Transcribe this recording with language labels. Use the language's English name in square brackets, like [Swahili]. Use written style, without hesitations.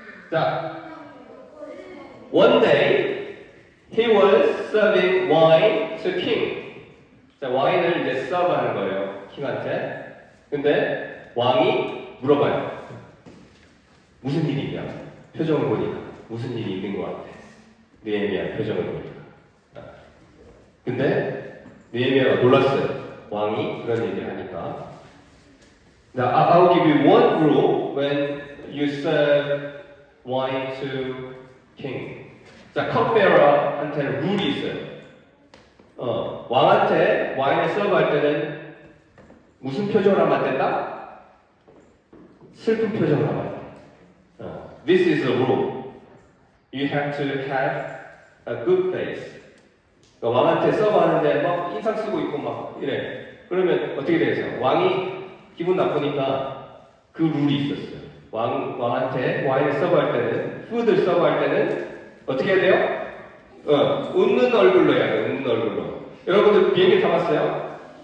[English] 자, one day he was serving wine to king. [Korean] 자, 와인을 이제 서브하는 거예요, 킹한테. 근데 왕이 물어봐요. 무슨 일이냐? 표정을 보니까 무슨 일이 있는 것 같아. 느헤미야 표정을 보니까. 근데 느헤미야가 놀랐어요. 왕이 그런 얘기를 하니까. [English] Now, I'll give you one rule when you serve wine to king. [Korean] 자, 컵베어한테는 룰이 있어요. 왕한테 와인을 서브할 때는 무슨 표정을 하면 안 된다? 슬픈 표정을 하면 안 돼. [English] This is the rule. You have to have a good face. [Korean] 그러니까 왕한테 서브하는데 막 인상 쓰고 있고 막 이래. 그러면 어떻게 되겠어요? 왕이 기분 나쁘니까 그 룰이 있었어요. 왕한테 와인을 서브할 때는, 푸드를 서브할 때는 어떻게 해야 돼요? 웃는 얼굴로 해야 돼요. 웃는 얼굴로. 여러분들 비행기 타봤어요?